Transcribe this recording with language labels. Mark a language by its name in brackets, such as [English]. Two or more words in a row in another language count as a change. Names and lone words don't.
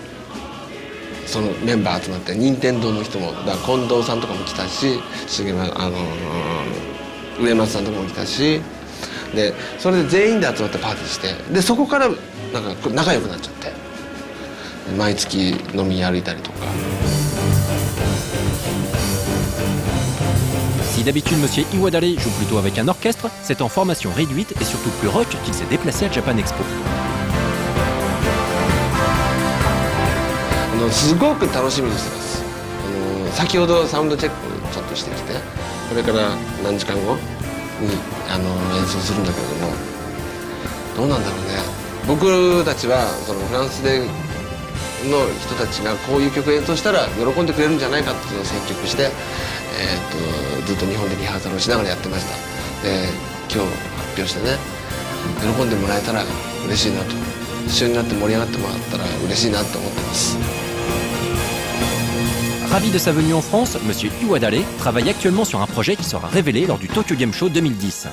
[Japanese] そのメンバー集まって任天堂の人もだから近藤さんとかも来たし上松さんとかも来たしでそれで全員で集まってパーティーしてでそこからなんか仲良くなっちゃって毎月飲み歩いたりとか。 [French] Si d'habitude Monsieur Iwadare joue plutôt avec un orchestre, c'est en formation réduite et surtout plus rock qu'il s'est déplacé à Japan Expo. [Japanese] すごく楽しみにしてます。先ほどサウンドチェックちょっとしてきてこれから何時間後に演奏するんだけれどもどうなんだろうね。僕たちはそのフランスでの人たちがこういう曲演奏したら喜んでくれるんじゃないかっていうのを選曲して、ずっと日本でリハーサルをしながらやってました。で今日発表してね喜んでもらえたら嬉しいなと一緒になって盛り上がってもらったら嬉しいなと思ってます。 [French] Ravi de sa venue en France, Monsieur Iwadare travaille actuellement sur un projet qui sera révélé lors du Tokyo Game Show 2010.